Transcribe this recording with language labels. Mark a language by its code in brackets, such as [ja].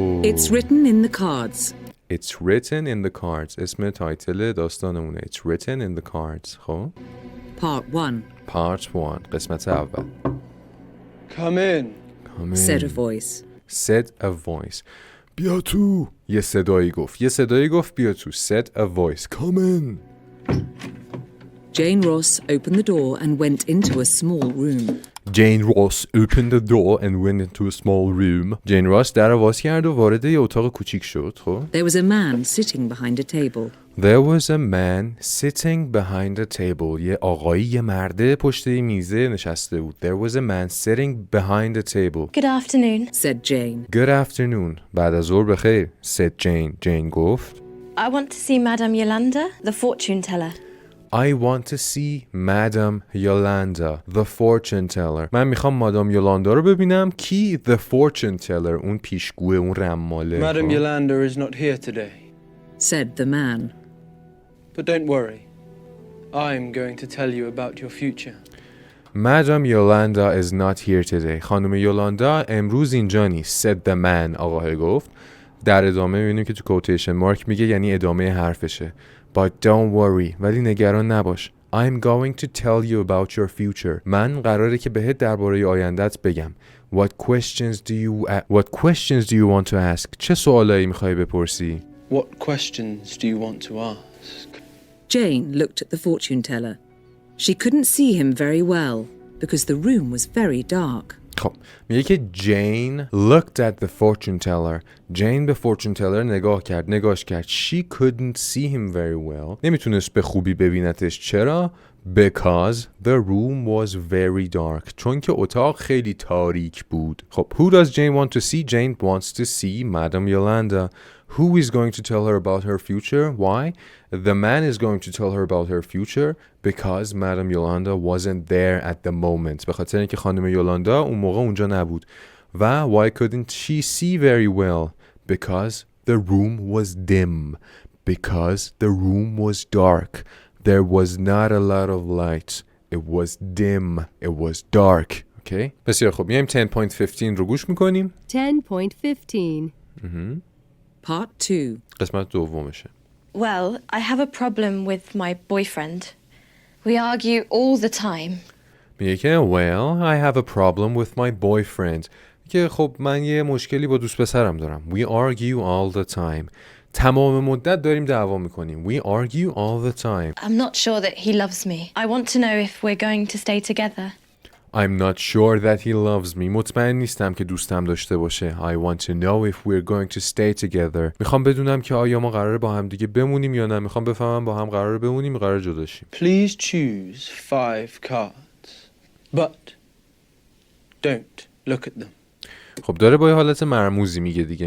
[en] It's written in the cards. It's written in the cards. [fa] اسم تایتل داستانمونه. [en] It's written in the cards. [fa] خب Part 1 قسمت اول. [en] Come in. Said a voice. Said a voice. [fa] بیا تو. یه صدایی گفت بیا تو. [en] Said a voice. Come in. Jane Ross opened the door and went into a small room. Jane Ross opened the door and went into a small room. [fa] جین راس در رو باز کرد و وارد یه اتاق کوچیک شد. خب [en] There was a man sitting behind a table. There was a man sitting behind a table. [fa] یه آقایی، یه مرده پشت میزه نشسته بود. [en] There was a man sitting behind a table. Good afternoon. Said Jane. Good afternoon. [fa] بعد از ظهر بخیر. [en] Said Jane. Jane [fa] گفت [en] I want to see Madame Yolanda, the fortune teller. I want to see Madam Yolanda, the fortune teller. [fa] من میخوام مادام یولاندا رو ببینم. کی؟ [en] The fortune teller. [fa] اون پیشگوه، اون رماله. [en] Madam Yolanda is not here today. said the man. But don't worry. I'm going to tell you about your future. Madam Yolanda is not here today. [fa] خانم یولاندا امروز اینجا نیست. [en] said the man. [fa] آقاه گفت. در ادامه میبینیم که تو کوتیشن مارک میگه یعنی ادامه حرفشه. [en] But don't worry. [fa] ولی نگران نباش. [en] I'm going to tell you about your future. [fa] من قراره که بهت درباره آیندت بگم. [en] What questions do you want to ask? [fa] چه سوالایی میخوای بپرسی؟ [en] What questions do you want to ask? Jane looked at the fortune teller. She couldn't see him very well because the room was very dark. [fa] خب میگه که [en] Jane looked at the fortune teller. [fa] Jane به fortune teller نگاش کرد. [en] She couldn't see him very well. [fa] نمیتونست به خوبی ببینتش. چرا؟ [en] Because the room was very dark. [fa] چون که اتاق خیلی تاریک بود. [en] خب who does Jane want to see? Jane wants to see Madam Yolanda. Who is going to tell her about her future? Why? The man is going to tell her about her future because Madam Yolanda wasn't there at the moment. [fa] به خاطر اینکه خانم یولاندا اون موقع اونجا نبود. [en] و why couldn't she see very well? Because the room was dim. Because the room was dark. There was not a lot of light. It was dim. It was dark. Okay? [fa] بسیار خوب. میایم 10.15 رو گوش میکنیم. 10.15. [en] Part 2. [fa] قسمت دومشه. [en] Well, I have a problem with my boyfriend. We argue all the time. [fa] میگه که [en] well, I have a problem with my boyfriend. [fa] که خب من یه مشکلی با دوست پسرم دارم. [en] We argue all the time. [fa] تمام مدت داریم دعوا میکنیم. [en] We argue all the time. I'm not sure that he loves me. I want to know if we're going to stay together. I'm not sure that he loves me. [fa] مطمئن نیستم که دوستم داشته باشه. [en] I want to know if we're going to stay together. [fa] میخوام بدونم که آیا ما قراره با هم دیگه بمونیم یا نه. میخوام بفهمم با هم قراره بمونیم یا قراره جدا شیم. [en] Please choose 5 cards. But don't look at them. [fa] خب داره با یه حالت مرموزی میگه دیگه.